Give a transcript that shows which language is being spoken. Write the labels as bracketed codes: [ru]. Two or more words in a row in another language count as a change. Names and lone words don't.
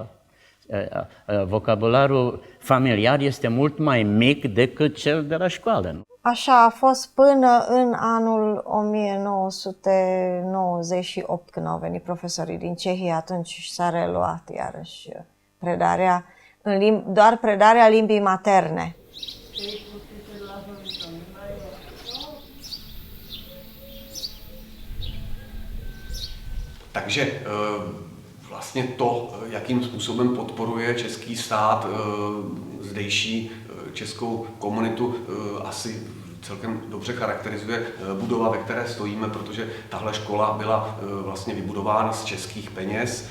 [ro] Vocabularul familiar este mult mai mic decât cel de la școală. Așa a fost până în anul 1998, când au venit profesorii din Cehia, atunci s-a reluat iarăși predarea, doar predarea limbii materne. [cs] Takže vlastně to, jakým způsobem podporuje český stát zdejší českou komunitu, asi celkem dobře charakterizuje budova, ve které stojíme, protože tahle škola byla vlastně vybudována z českých peněz.